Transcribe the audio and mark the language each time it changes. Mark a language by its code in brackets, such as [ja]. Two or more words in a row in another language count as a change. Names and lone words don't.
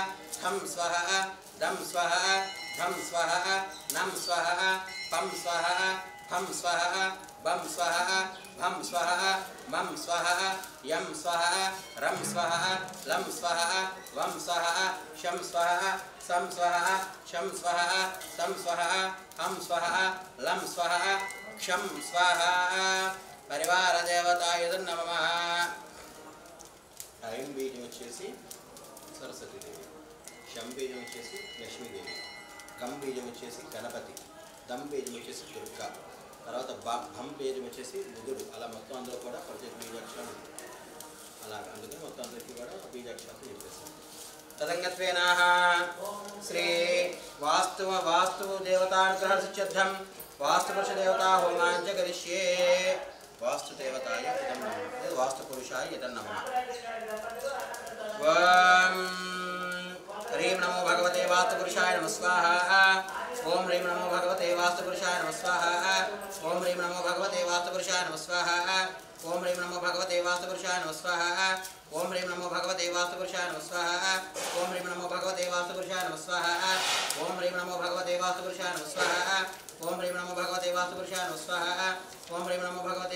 [sa] ठं स्वाहा दं स्वाहा धं स्वाहा नं स्वाहा पं स्वाहा फं स्वाहा बं स्वाहा भं स्वाहा मं स्वाहा यं स्वाहा रं स्वाहा लं स्वाहा वं स्वाहा शं स्वाहा सं स्वाहा शं स्वाहा तं स्वाहा हं स्वाहा लं स्वाहा क्षं स्वाहा परिवार देवताय नमः ऐं बीजं వచ్చేసి सरस्वती देवी शं बीजं వచ్చేసి लक्ष्मी देवी गं बीजं వచ్చేసి गणपति दं बीजं [te] వచ్చేసి दुर्गा తర్వాత భం బీజం వచ్చేసి బుధుడు అలా మొత్తం అందరూ కూడా ప్రత్యేక బీజాక్షరాలు అలాగా అందుకే మొత్తం అందరికీ కూడా బీజాక్షరాలు చెప్పేస్తాం [sa] తదంగత్వేన శ్రీ వాస్తు దేవతానుగ్రహ సిద్ధ్యం వాస్తు పురుష దేవతా హోమాంచ కరిష్యే వాస్తు దేవతాయ ఇదం నమః వాస్తు పురుషాయ ఇదం నమః ఓం హ్రీం నమో భగవతే వాస్తు పురుషాయ నమః స్వాహా ओम ह्रीं नमो भगवते वास्तुपुरुषाय नमः स्वाहा ओम ह्रीं नमो भगवते वास्तुपुरुषाय नमः स्वाहा ओम ह्रीं नमो भगवते वास्तुपुरुषाय नमः स्वाहा ओम ह्रीं नमो भगवते वास्तुपुरुषाय नमः स्वाहा ओम ह्रीं नमो भगवते वास्तुपुरुषाय नमः स्वाहा ओम ह्रीं नमो भगवते वास्तुपुरुषाय नमः स्वाहा ओम ह्रीं नमो भगवते वास्तुपुरुषाय नमः स्वाहा ओम ह्रीं नमो भगवते